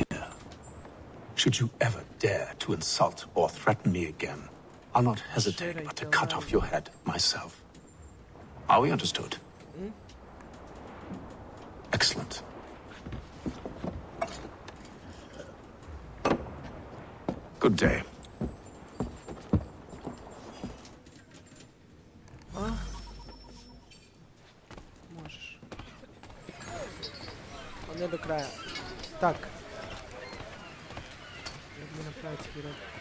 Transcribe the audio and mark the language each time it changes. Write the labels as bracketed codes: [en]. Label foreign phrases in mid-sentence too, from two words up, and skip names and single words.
[en] Should you ever dare to insult or threaten me again, I'll not hesitate but to cut off your head myself. Are we understood? Excellent. Good day. [ru] Можешь. Он не до края. Так. [pl] Jak mnie naprawić chwilę.